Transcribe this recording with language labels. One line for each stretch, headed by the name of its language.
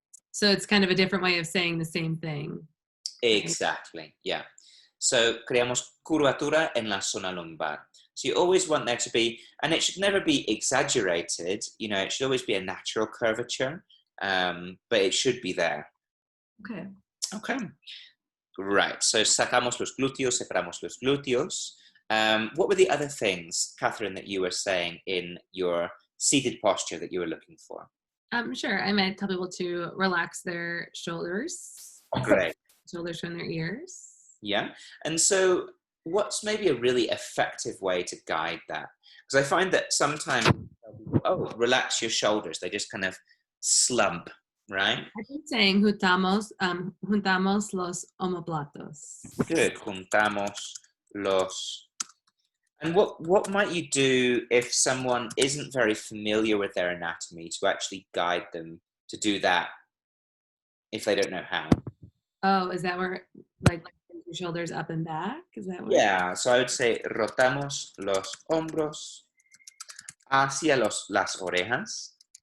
English: So it's kind of a different way of saying the same thing. Exactly, yeah. So
Spanish: creamos curvatura en la zona lumbar.
English: So you always want there to be, and it should never be exaggerated, it should always be a natural curvature, but it should be there. Okay. Okay. Right, so
Spanish: sacamos los glúteos, separamos los glúteos.
English: What were the other things, Catherine, that you were saying in your seated posture that you were looking for? Sure. I might tell people to relax their shoulders. Great. Shoulders from their ears. Yeah. And so what's maybe a really effective way to guide that? Because I find that sometimes, relax your shoulders. They just kind of slump, right? I've been saying
Spanish: juntamos los omoplatos.
English: Good.
Spanish: Juntamos los.
English: And what might you do if someone isn't very familiar with their anatomy to actually guide them to do that if they don't know how? Oh, is that where, like your shoulders up and back? Is that what? Yeah, so I would say
Spanish: rotamos los hombros hacia las orejas.